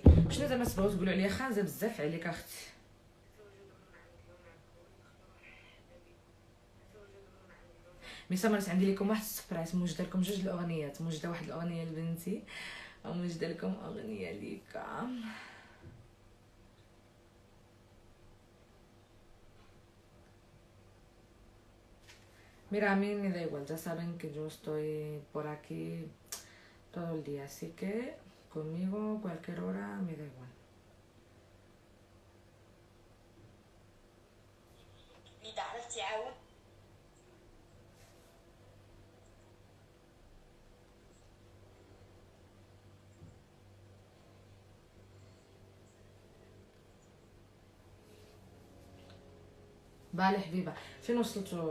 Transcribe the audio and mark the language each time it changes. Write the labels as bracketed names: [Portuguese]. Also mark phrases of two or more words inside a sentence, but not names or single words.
[Arabic] شنو زعما تبغيو تقولوا عليا خانزه بزاف عليك اختي؟ ميسا موريس، عندي لكم واحد السبرايز. موجده لكم 2 الاغنيات. موجده واحد الاغنيه لبنتي وموجده لكم اغنيه ليكا. [Spanish] Mira, a mí me da igual, ya saben que yo estoy por aquí todo el día, así que conmigo cualquier hora me da igual. [Arabic] إذا عرفتي عاود بالي حبيبه، فين وصلتوا؟